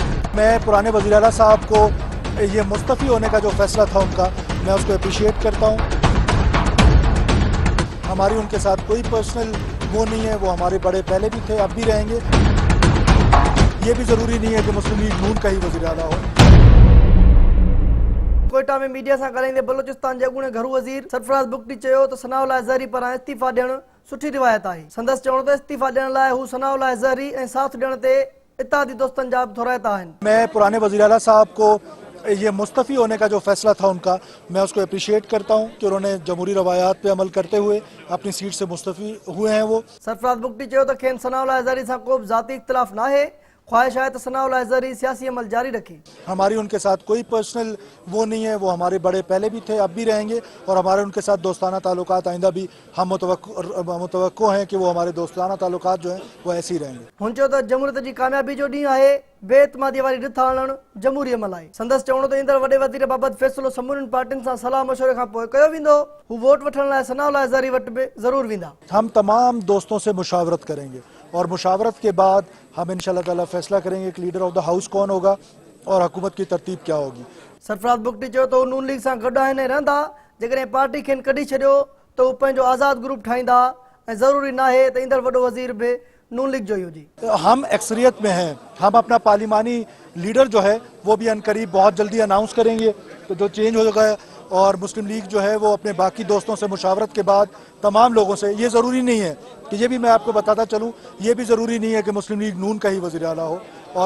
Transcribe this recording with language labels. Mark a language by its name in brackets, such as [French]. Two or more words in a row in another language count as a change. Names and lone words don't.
[Urdu] میں پرانے وزیر اعلیٰ صاحب کو یہ مستعفی ہونے کا جو فیصلہ تھا ان کا، میں اس کو اپریشیئیٹ کرتا ہوں. ہماری ان کے ساتھ کوئی پرسنل وہ نہیں ہے، وہ ہمارے بڑے پہلے بھی تھے، اب بھی رہیں گے. یہ بھی ضروری نہیں ہے کہ مسلم لیگ نون کا ہی وزیر اعلیٰ ہو. [Sindhi] कोयटा में मीडिया से ॻाल्हाईंदे बलोचिस्तान जे अॻूणे घरू वज़ीर सरफराज़ बुगटी चयो त सनाउल्लाह ज़हरी पारां इस्तीफ़ा ॾियणु सुठी रिवायत आहे। संदसि चवण त इस्तीफ़ा ॾियण लाइ हू सनाउल्लाह ज़हरी ऐं साथ ॾियण ते इत्तेहादी दोस्तनि जा बि थोराइता आहिनि। [Urdu] میں پرانے وزیر اعلیٰ صاحب کو یہ مستعفی ہونے کا جو فیصلہ تھا ان کا، میں اس کو اپریشیئیٹ کرتا ہوں کہ انہوں نے جمہوری روایات پہ عمل کرتے ہوئے اپنی سیٹ سے مستعفی ہوئے ہیں. وہ [Sindhi] सरफराज़ बुगटी चयो त खेनि सनाउल्लाह ज़हरी सां को बि ज़ाती इख़्तिलाफ़ नाहे। [Urdu] خواہش ہے تو ثناءاللہ زہری سیاسی عمل جاری رکھے. ہماری ان کے ساتھ کوئی پرسنل وہ نہیں ہے، وہ ہمارے بڑے پہلے بھی تھے، اب بھی رہیں گے. اور ہمارے ان کے ساتھ دوستانہ تعلقات آئندہ بھی ہم متوقع ہیں کہ وہ ہمارے دوستانہ تعلقات جو ہیں وہ ایسے ہی رہیں گے. [Sindhi] हुन चयो त जमहूरियत जी कामयाबी जो ॾींहुं आहे बेइतमादी वारी रिथ आणणु जमहूरी अमल आहे। संदसि चवण त ईंदड़ वॾे वज़ीर बाबति फ़ैसिलो समूरनि पार्टियुनि सां सलाह मशवरे खां पोइ कयो वेंदो। हू वोट वठण लाइ सनाउल्लाह ज़हरी वटि बि ज़रूरु वेंदा। [Urdu] ہم تمام دوستوں سے مشاورت کریں گے اور مشاورت کے بعد ہم [Arabic] إن شاء الله تعالى [Urdu] فیصلہ کریں گے کہ [English] leader of the house [Urdu] کون ہوگا اور حکومت کی ترتیب کیا ہوگی. [Sindhi] सरफराज़ बुगटी चयो त हू नून लीग सां गॾु आहिनि ऐं रहंदा। जेकॾहिं पार्टी खेनि कढी छॾियो त हू पंहिंजो आज़ादु ग्रुप ठाहींदा ऐं ज़रूरी नाहे त ईंदड़ वॾो वज़ीर बि नून लीग जो ही हुजे। [Urdu] ہم اکثریت میں ہیں. ہم اپنا پارلیمانی لیڈر جو ہے وہ بھی عنقریب بہت جلدی اناؤنس کریں گے. تو جو چینج ہو گیا اور مسلم لیگ جو ہے وہ اپنے باقی دوستوں سے مشاورت کے بعد تمام لوگوں سے، یہ ضروری نہیں ہے کہ یہ بھی میں آپ کو بتاتا چلوں، یہ بھی ضروری نہیں ہے کہ مسلم لیگ نون کا ہی وزیر اعلیٰ ہو.